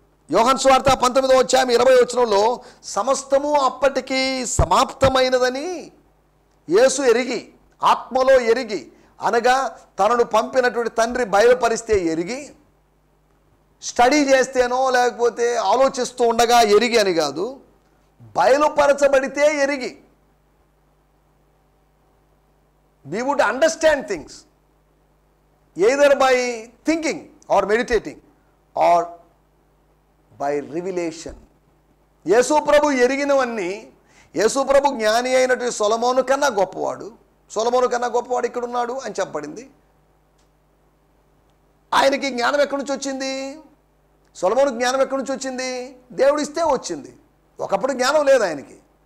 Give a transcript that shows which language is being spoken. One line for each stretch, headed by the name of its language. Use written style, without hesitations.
Telugu: యోహాను సువార్త 19వ అధ్యాయం 20వ వచనంలో సమస్తము అప్పటికి సమాప్తమైనదని యేసు ఎరిగి, ఆత్మలో ఎరిగి, అనగా తనను పంపినటువంటి తండ్రి బయలుపరిస్తే ఎరిగి, స్టడీ చేస్తేనో లేకపోతే ఆలోచిస్తూ ఉండగా ఎరిగి అని కాదు, బయలుపరచబడితే ఎరిగి.
English: we would understand things either by thinking or meditating or by revelation.
Telugu: యేసు ప్రభు ఎరిగినవన్నీ, యేసు ప్రభు జ్ఞాని అయినటువంటి సొలొమోను కన్నా గొప్పవాడు, సొలొమోను కన్నా గొప్పవాడు ఇక్కడ ఉన్నాడు అని చెప్పబడింది. ఆయనకి జ్ఞానం ఎక్కడి నుంచి వచ్చింది? సొలొమోను జ్ఞానం ఎక్కడి నుంచి వచ్చింది? దేవుడు ఇస్తే వచ్చింది. ఒకప్పుడు జ్ఞానం లేదు ఆయనకి.